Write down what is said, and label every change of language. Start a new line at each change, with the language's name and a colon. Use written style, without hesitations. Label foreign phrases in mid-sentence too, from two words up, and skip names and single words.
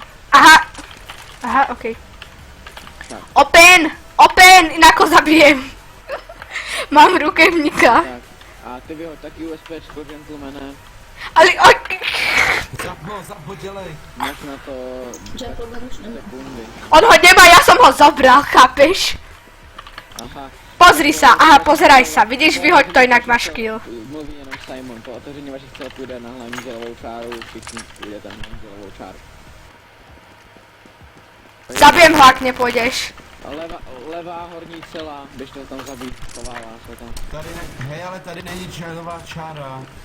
Slovak: Aha, okej. Tak. Open, inak ho zabijem. Mám rukevníka. Tak.
Czech: A ty vyhoď taky USPčko, gentlemane. Ale, Zap ho, dělej. Máš na to Gentleman už nemá. sekundy.
Slovak: on ho nemá, ja som ho zobral, chápeš? Aha. Pozri sa, pozeraj sa, vidíš, vyhoď to, inak máš kill.
Czech: Mluví jenom Simon, po otevření vašich cel půjde na hlavní dělovou čáru, všichni půjdete na hlavní dělovou čáru.
Slovak: Zabijem ho, ak nepôjdeš.
Czech: Levá horní cela, běžte tam zabít, schovává se tam. Tady hej, ale tady není dělová čára.